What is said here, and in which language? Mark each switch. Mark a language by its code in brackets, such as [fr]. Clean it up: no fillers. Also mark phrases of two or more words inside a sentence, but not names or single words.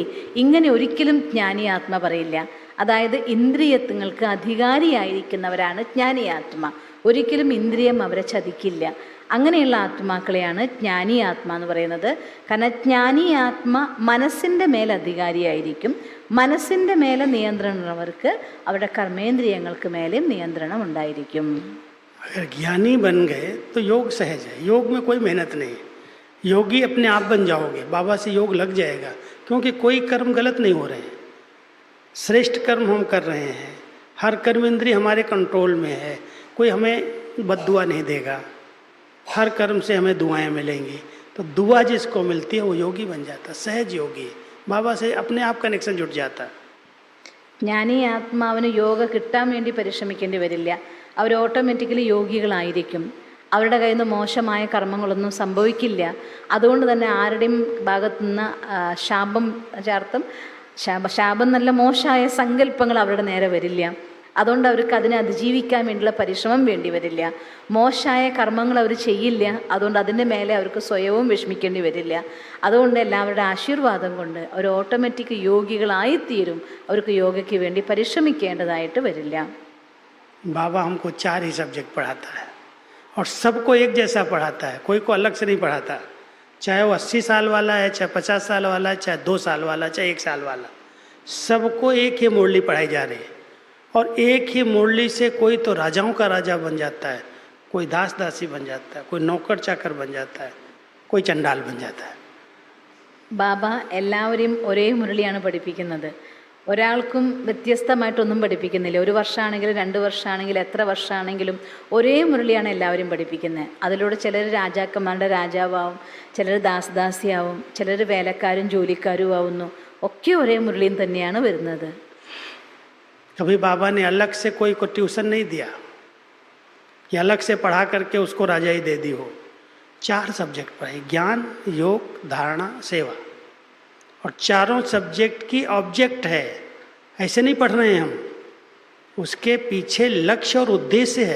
[ml] ഇങ്ങനെ ഒരിക്കലും ജ്ഞാനി ആത്മ പറയില്ല. അതായത് ഇന്ദ്രിയങ്ങൾക്ക് അധികാരിയായിരിക്കുന്നവരാണ് ജ്ഞാനി ആത്മ. ഒരിക്കലും ഇന്ദ്രിയം അവരെ ചതിക്കില്ല. അങ്ങനെയുള്ള ആത്മാക്കളെയാണ് ജ്ഞാനി ആത്മ എന്ന് പറയുന്നത്. കാരണം ജ്ഞാനി ആത്മ മനസ്സിൻ്റെ മേൽ അധികാരിയായിരിക്കും. മനസ്സിൻ്റെ മേലെ നിയന്ത്രണമുള്ളവർക്ക് അവരുടെ കർമ്മേന്ദ്രിയങ്ങൾക്ക് മേലെ നിയന്ത്രണം ഉണ്ടായിരിക്കും. [hi] अगर ज्ञानी बन गए तो योग सहज है, योग में कोई मेहनत नहीं. योगी अपने आप बन जाओगे, बाबा से योग लग जाएगा. क्योंकि कोई कर्म गलत नहीं हो रहे हैं, श्रेष्ठ कर्म हम कर रहे हैं. हर कर्म इंद्रिय हमारे कंट्रोल में है, कोई हमें बद्दुआ नहीं देगा. हर कर्म से हमें दुआएं मिलेंगी. तो दुआ जिसको मिलती है वो योगी बन जाता, सहज योगी. बाबा से अपने आप कनेक्शन जुट जाता. [ml] ജ്ഞാനി ആത്മാവിന് യോഗ കിട്ടാൻ വേണ്ടി പരിശ്രമിക്കേണ്ടി വരില്ല. അവർ ഓട്ടോമാറ്റിക്കലി യോഗികളായിരിക്കും. അവരുടെ കയ്യിൽ നിന്ന് മോശമായ കർമ്മങ്ങളൊന്നും സംഭവിക്കില്ല. അതുകൊണ്ട് തന്നെ ആരുടെയും ഭാഗത്തുനിന്ന് ശാപം ചേർത്തും ശാപം നല്ല മോശമായ സങ്കല്പങ്ങൾ അവരുടെ നേരെ വരില്ല. അതുകൊണ്ട് അവർക്ക് അതിനെ അതിജീവിക്കാൻ വേണ്ടിയുള്ള പരിശ്രമം വേണ്ടി വരില്ല. മോശമായ കർമ്മങ്ങൾ അവർ ചെയ്യില്ല. അതുകൊണ്ട് അതിൻ്റെ മേലെ അവർക്ക് സ്വയവും വിഷമിക്കേണ്ടി വരില്ല. അതുകൊണ്ട് എല്ലാവരുടെ ആശീർവാദം കൊണ്ട് അവർ ഓട്ടോമാറ്റിക് യോഗികളായിത്തീരും. അവർക്ക് യോഗയ്ക്ക് വേണ്ടി പരിശ്രമിക്കേണ്ടതായിട്ട് വരില്ല. [hi] बाबा हमको 4 ही सब्जेक्ट पढ़ाता है और सबको एक जैसा पढ़ाता है, कोई को अलग से नहीं पढ़ाता. चाहे वो 80 साल वाला है, चाहे 50 साल वाला है, चाहे 2 साल वाला, चाहे 1 साल वाला, सबको एक ही मुरली पढ़ाई जा रही है. और एक ही मुरली से कोई तो राजाओं का राजा बन जाता है, कोई दास दासी बन जाता है, कोई नौकर चाकर बन जाता है, कोई चंडाल बन जाता है. [ml] ബാബ എല്ലാവരെയും ഒരേ മുരളിയാണ് പഠിപ്പിക്കുന്നത്. ഒരാൾക്കും വ്യത്യസ്തമായിട്ടൊന്നും പഠിപ്പിക്കുന്നില്ല. 1 വർഷമാണെങ്കിലും 2 വർഷമാണെങ്കിലും എത്ര വർഷമാണെങ്കിലും ഒരേ മുരളിയാണ് എല്ലാവരും പഠിപ്പിക്കുന്നത്. അതിലൂടെ ചിലർ രാജാക്കന്മാരുടെ രാജാവാവും, ചിലർ ദാസദാസിയാവും, ചിലർ വേലക്കാരും ജോലിക്കാരും ആവുന്നു. ഒക്കെ ഒരേ മുരളിയും തന്നെയാണ് വരുന്നത്. [hi] कभी बाबा ने अलग से कोई को ट्यूशन नहीं दिया कि अलग से पढ़ा करके उसको राजाई दे दी हो. 4 सब्जेक्ट पढ़ाए, ज्ञान, योग, धारणा, सेवा. और चारों सब्जेक्ट की ऑब्जेक्ट है, ऐसे नहीं पढ़ रहे हैं हम, उसके पीछे लक्ष्य और उद्देश्य है.